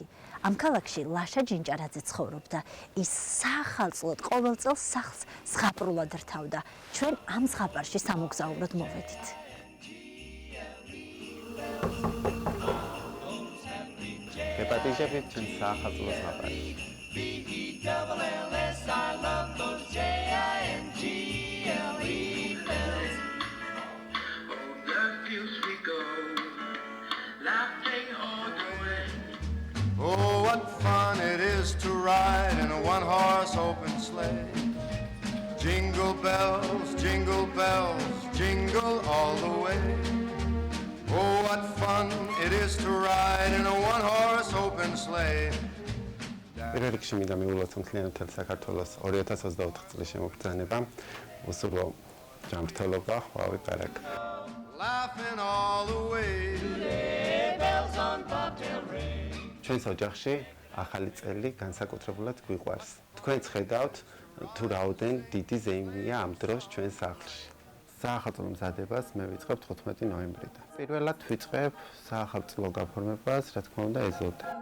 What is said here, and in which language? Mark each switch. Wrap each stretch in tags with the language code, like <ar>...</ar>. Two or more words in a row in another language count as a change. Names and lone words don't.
<ka>ამ ქალაქში ლაშა ჯინჭარაძე ცხოვრობდა. ის საახალწლოდ ყოველ წელს სახლს ზღაპრულად რთავდა. ჩვენ ამ ზღაპარში სამოგზაუროდ მოვედით. გეპატიჟებით ჩვენ საახალწლო ზღაპარში.</ka> <en>Oh, what fun it is to ride in a one-horse open sleigh. Jingle bells, jingle all the way. Oh, what fun it is to ride in a one-horse open sleigh.</en> <ka>პირველ რიგში მინდა მივულოთ მთლიანად საქართველოს 2024 წლის შემოგბრძანება. უსურვო ჯანმრთელობა, ხვავი პარაკ.</ka> <en>Laughing all the way. Bells on bobtail ring.</en> <ka>ჩვენს ოჯახში ახალი წელი განსაკუთრებულად გვიყვარს. თქვენც ხედავთ თუ რაოდენ დიდი ზეიმია ამ დროს ჩვენ სახლში. საახალწლო მზადებას მე ვიწყებ 15 ნოემბრიდან. პირველად ვიწყებ საახალწლო გაფორმებას, რა თქმა უნდა, ეზოდე.</ka>